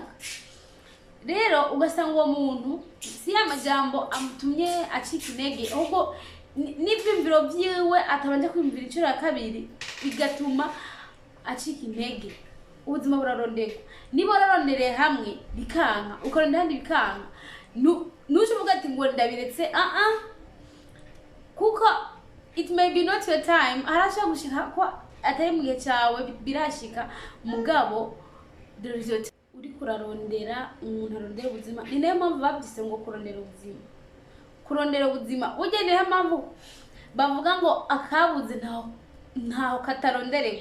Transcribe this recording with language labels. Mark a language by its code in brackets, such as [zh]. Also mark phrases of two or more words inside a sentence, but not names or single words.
[rn] Rero ugasanga uwo muntu si ya majambo amutumye acika intege, ahubwo n'ivyumviro vyiwe atabanje kwiyumvira incuro ya kabiri, bigatuma acika intege. Ubuzima burarondegwa, niba wararondereye hamwe bikanka, ukarondera handi bikanka, ntuvuga ati ngo ndabiretse. Kuko [en] it may be not your time, [rn] harashaka gushika ko atari mu gihe cyawe, birashika. Mugabo uri kurarondera, umuntu arondera ubuzima. Ni nayo mpamvu babyise ngo kurondera ubuzima. Ujye niyo mpamvu bavuga ngo akabuze ntaho katarondererwa.